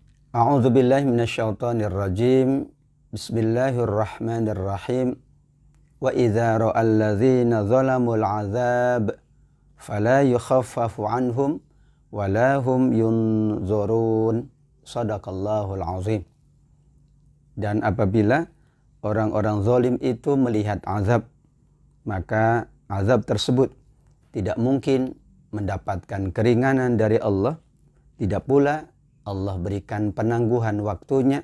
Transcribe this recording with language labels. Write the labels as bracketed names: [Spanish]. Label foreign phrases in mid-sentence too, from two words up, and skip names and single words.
[Arabic] أعوذ بالله من الشيطان الرجيم. بسم الله الرحمن الرحيم. وإذا رأى الذين ظلموا العذاب فلا يخفف عنهم ولا هم ينظرون. صدق الله العظيم. [Indonesian] Dan apabila orang-orang zalim itu melihat azab, maka azab tersebut tidak mungkin mendapatkan keringanan dari Allah, tidak pula Allah berikan penangguhan waktunya.